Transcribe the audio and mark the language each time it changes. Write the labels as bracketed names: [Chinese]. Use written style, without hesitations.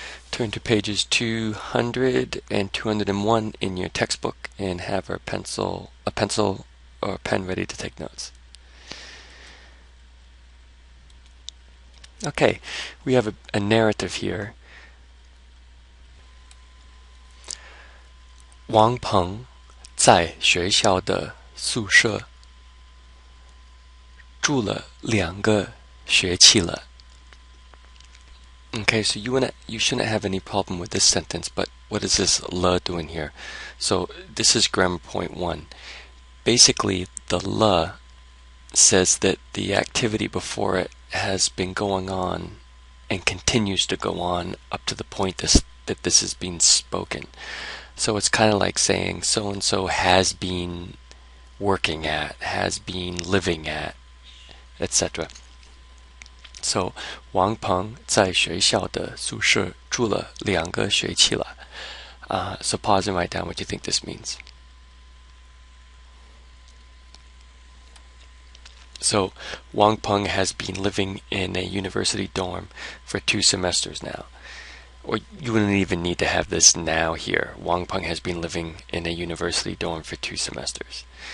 [English] Turn to pages 200 and 201 in your textbook and have a pencil or a pen ready to take notes. Okay, we have a narrative here. [Chinese] Wang Peng 在学校的宿舍住了2个学期了。 [English] Okay, so you shouldn't have any problem with this sentence, but what is this le doing here? So this is grammar point 1. Basically, the le says that the activity before it has been going on and continues to go on up to the point that this is being spoken. So it's kind of like saying so-and-so has been working at, has been living at, etc. [Chinese] So, Wang Peng 在学校的宿舍住了2个学期了. [English] So pause and write down what you think this means. So, Wang Peng has been living in a university dorm for 2 semesters now. Or you wouldn't even need to have this now here. Wang Peng has been living in a university dorm for 2 semesters.